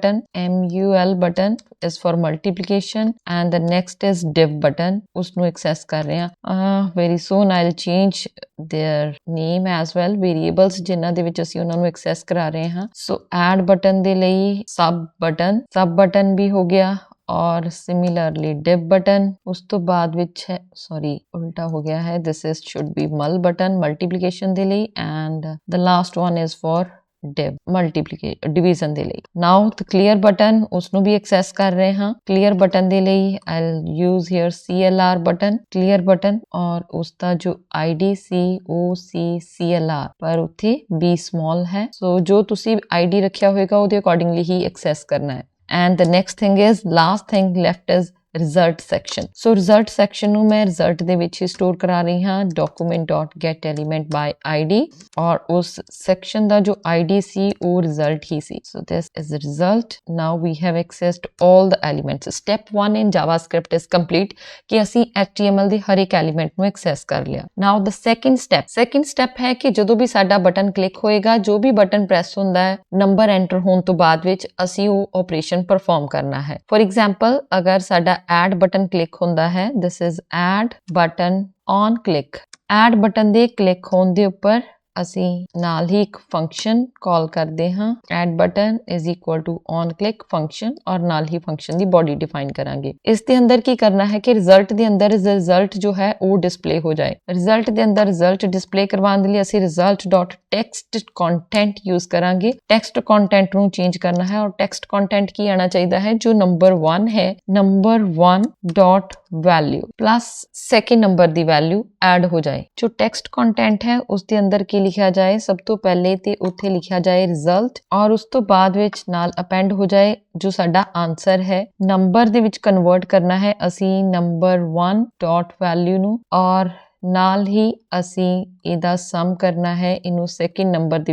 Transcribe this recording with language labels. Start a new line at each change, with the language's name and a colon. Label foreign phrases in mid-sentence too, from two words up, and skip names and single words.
English: button is for multiplication and the next is div button
Punjabi: ਉਸਨੂੰ access ਕਰ ਰਹੇ ਹਾਂ
English: very soon I'll change their name as well variables
Punjabi: ਜਿਨ੍ਹਾਂ ਦੇ ਵਿੱਚ ਅਸੀਂ ਉਹਨਾਂ ਨੂੰ access ਕਰਾ ਰਹੇ ਹਾਂ
English: so add button
Punjabi: ਦੇ ਲਈ
English: sub button
Punjabi: ਵੀ ਹੋ ਗਿਆ
English: और similarly div button
Punjabi: ਉਸ ਤੋਂ ਬਾਅਦ ਵਿੱਚ ਹੈ
English: sorry
Punjabi: ਉਲਟਾ ਹੋ ਗਿਆ ਹੈ
English: this is should be mul button multiplication
Punjabi: ਦੇ ਲਈ
English: and the last one is for div multiplication division
Punjabi: ਦੇ ਲਈ
English: now the clear button
Punjabi: ਉਸ ਨੂੰ ਵੀ ਐਕਸੈਸ ਕਰ ਰਹੇ ਹਾਂ
English: clear button
Punjabi: ਦੇ ਲਈ
English: I'll use here CLR button clear button
Punjabi: ਔਰ ਉਸ ਦਾ ਜੋ ID ਸੀ ਉਹ ਸੀ CLR ਪਰ ਉੱਥੇ B small ਹੈ so ਜੋ ਤੁਸੀਂ ID ਰੱਖਿਆ ਹੋਵੇਗਾ ਉਹਦੇ ਅਕੋਰਡਿੰਗਲੀ ਹੀ ਐਕਸੈਸ ਕਰਨਾ ਹੈ
English: and the next thing is last thing left is result section so
Punjabi: result section ਨੂੰ ਮੈਂ result ਦੇ ਵਿੱਚ ਹੀ ਸਟੋਰ ਕਰਾ ਰਹੀ ਹਾਂ
English: document.getElement by id
Punjabi: ਔਰ ਉਸ section ਦਾ ਜੋ id ਸੀ ਉਹ result ਹੀ ਸੀ
English: so this is the result now we have accessed all the elements step 1 in javascript is complete
Punjabi: ਕਿ ਅਸੀਂ html ਦੇ ਹਰ ਇੱਕ element ਨੂੰ access ਕਰ ਲਿਆ
English: now the second step
Punjabi: ਹੈ ਕਿ ਜਦੋਂ ਵੀ ਸਾਡਾ
English: button click
Punjabi: ਹੋਏਗਾ ਜੋ ਵੀ
English: button press
Punjabi: ਹੁੰਦਾ ਹੈ
English: number enter
Punjabi: ਹੋਣ ਤੋਂ ਬਾਅਦ ਵਿੱਚ ਅਸੀਂ ਉਹ
English: operation perform
Punjabi: ਕਰਨਾ ਹੈ
English: for example
Punjabi: ਅਗਰ ਸਾਡਾ
English: add button click
Punjabi: ਹੁੰਦਾ ਹੈ
English: this is add button
Punjabi: on click add button ਦੇ click ਹੋਣ ਦੇ ਉੱਪਰ ਅਸੀਂ ਨਾਲ ਹੀ ਇੱਕ
English: function call
Punjabi: ਕਰਦੇ ਹਾਂ
English: add button is equal to on click function
Punjabi: ਔਰ ਨਾਲ ਹੀ ਫੰਕਸ਼ਨ ਦੀ
English: body define
Punjabi: ਕਰਾਂਗੇ ਇਸ ਦੇ ਅੰਦਰ ਕੀ ਕਰਨਾ ਹੈ ਕਿ ਰਿਜ਼ਲਟ ਦੇ ਅੰਦਰ ਰਿਜ਼ਲਟ ਜੋ ਹੈ ਉਹ ਡਿਸਪਲੇ ਹੋ ਜਾਏ ਰਿਜ਼ਲਟ ਦੇ ਅੰਦਰ ਰਿਜ਼ਲਟ ਡਿਸਪਲੇ ਕਰਵਾਉਣ ਦੇ ਲਈ ਅਸੀਂ
English: result.text content
Punjabi: ਯੂਜ਼ ਕਰਾਂਗੇ
English: text content
Punjabi: ਨੂੰ ਚੇਂਜ ਕਰਨਾ ਹੈ ਔਰ
English: text content
Punjabi: ਕੀ ਆਣਾ ਚਾਹੀਦਾ ਹੈ ਜੋ ਨੰਬਰ 1 ਹੈ
English: number 1 dot value plus second number
Punjabi: ਦੀ ਵੈਲਿਊ ਐਡ ਹੋ ਜਾਏ ਜੋ
English: text content
Punjabi: ਹੈ ਉਸ ਦੇ ਅੰਦਰ ਕੀ ਲਿਖਿਆ ਜਾਏ ਸਭ ਤੋਂ ਪਹਿਲੇ ਤੇ ਉੱਥੇ ਲਿਖਿਆ ਜਾਏ ਰਿਜ਼ਲਟ ਔਰ ਉਸ ਤੋਂ ਬਾਅਦ ਵਿੱਚ ਨਾਲ ਅਪੈਂਡ ਹੋ ਜਾਏ ਜੋ ਸਾਡਾ ਆਨਸਰ ਹੈ ਨੰਬਰ ਦੇ ਵਿੱਚ ਕਨਵਰਟ ਕਰਨਾ ਹੈ ਅਸੀਂ
English: number 1 dot value
Punjabi: ਨੂੰ ਔਰ ਨਾਲ ਹੀ ਅਸੀਂ ਇਹਦਾ ਸਮ ਕਰਨਾ ਹੈ ਇਹਨੂੰ
English: second number
Punjabi: ਦੇ